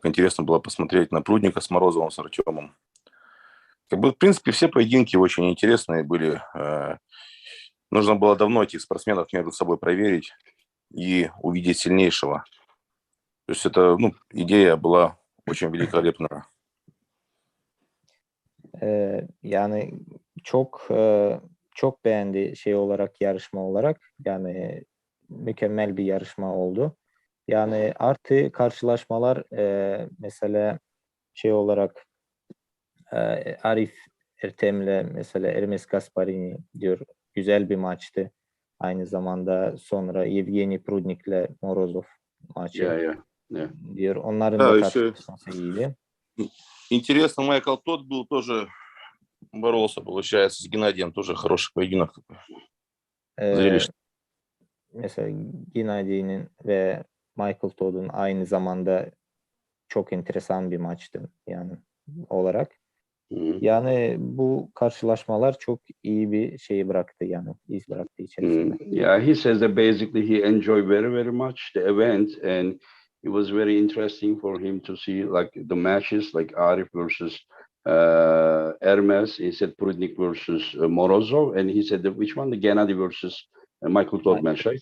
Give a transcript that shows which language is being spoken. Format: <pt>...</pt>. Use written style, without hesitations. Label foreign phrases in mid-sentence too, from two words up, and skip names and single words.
<ru>Интересно было посмотреть на Прудника с Морозовым, с Артемом. Как бы, в принципе, все поединки очень интересные были. Нужно было давно этих спортсменов между собой проверить и увидеть сильнейшего. То есть это, идея была очень великолепная.</ru> <tr>Yani çok beğendi olarak, yarışma olarak. Yani mükemmel bir yarışma oldu. Yani artı karşılaşmalar mesela olarak Arif Ertem'le mesela Hermes Gasparini diyor, güzel bir maçtı. Aynı zamanda sonra Yevgeni Prudnik'le Morozov maçı diyor. Onların da karşılaşması iyiydi.</tr> <ru>Интересно, Майкл Тот был тоже, боролся, получается, с Геннадием, тоже хороший поединок. Зрелищный.</ru> <tr>Mesela Gennadi'nin ve Michael Todd'un aynı zamanda çok enteresan bir maçtı yani olarak. Yani bu karşılaşmalar çok iyi bir şey bıraktı, yani iz bıraktı içerisinde.</tr> <en>Yeah, he says that basically he enjoyed very, very much the event, and it was very interesting for him to see like the matches, like Arif versus Hermes. He said Prudnik versus Morozov, and he said which one? The Gennady versus Michael Todd match, right?</en>